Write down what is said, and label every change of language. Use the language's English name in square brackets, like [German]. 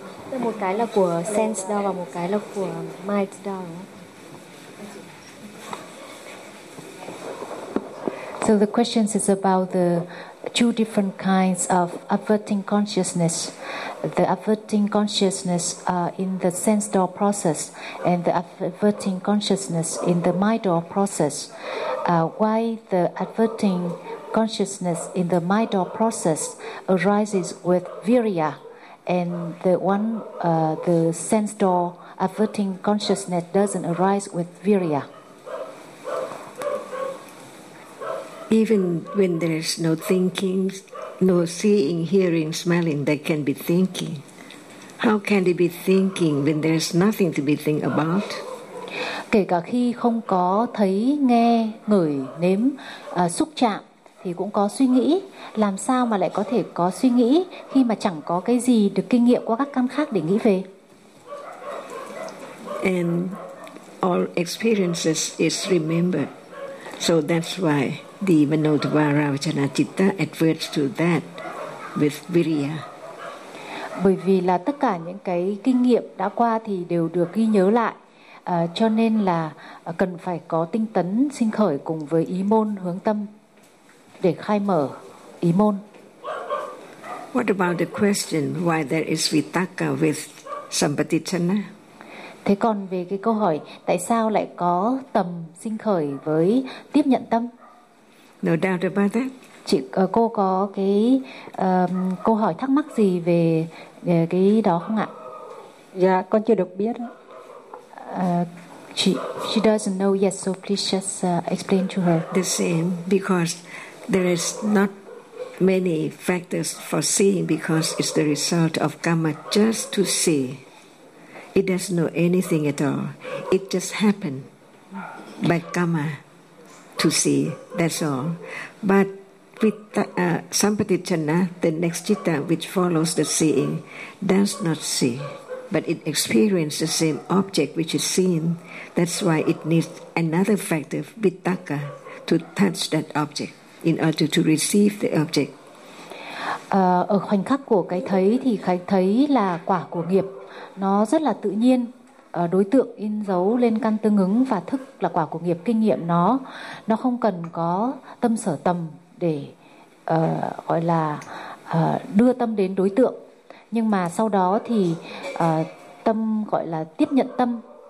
[Vietnamese] Tức một cái là của sense đo và một cái là của mind đo. [English] So the question is about the two different kinds of averting consciousness. The averting consciousness in the sense door process and the averting consciousness in the mind door process. Why the averting consciousness in the mind door process arises with virya, and the one the sense door averting consciousness doesn't arise with virya? Even when there's no thinking, no seeing, hearing, smelling, there can be thinking. How can it be thinking when there's nothing to be think about? [Vietnamese] Kể cả khi không có thấy, nghe, ngửi, nếm, xúc chạm, thì cũng có suy nghĩ. Làm sao mà lại có thể có suy nghĩ khi mà chẳng có cái gì được kinh nghiệm qua các căn khác để nghĩ về? [English] And all experiences is remembered. So that's why the Manodvara Vachana Chitta adverts to that with virya. [Vietnamese] Bởi vì là tất cả những cái kinh nghiệm đã qua thì đều được ghi nhớ lại, cho nên là cần phải có tinh tấn sinh khởi cùng với ý môn hướng tâm để khai mở ý môn. [English] What about the question why there is vitakka with sampatichana? [Vietnamese] Thế còn về cái câu hỏi tại sao lại có tầm sinh khởi với tiếp nhận tâm? [English] No doubt about that. [Vietnamese] Chị, cô có cái câu hỏi thắc mắc gì về cái đó không ạ? Dạ, con chưa được biết. [English] She doesn't know yet, so please just explain to her. The same, because there is not many factors for seeing, because it's the result of karma just to see. It doesn't know anything at all. It just happened by karma to see. That's all. But with sampatichana, the next citta which follows the seeing, does not see, but it experiences the same object which is seen. That's why it needs another factor, vitakka, to touch that object in order to receive the object. [Vietnamese] Ở khoảnh khắc của cái thấy thì cái thấy là quả của nghiệp. Nó rất là tự nhiên, đối tượng in dấu lên căn tương ứng và thức là quả của nghiệp, kinh nghiệm nó. Nó không cần có tâm sở tầm để gọi là đưa tâm đến đối tượng. Nhưng mà sau đó thì tâm gọi là tiếp nhận tâm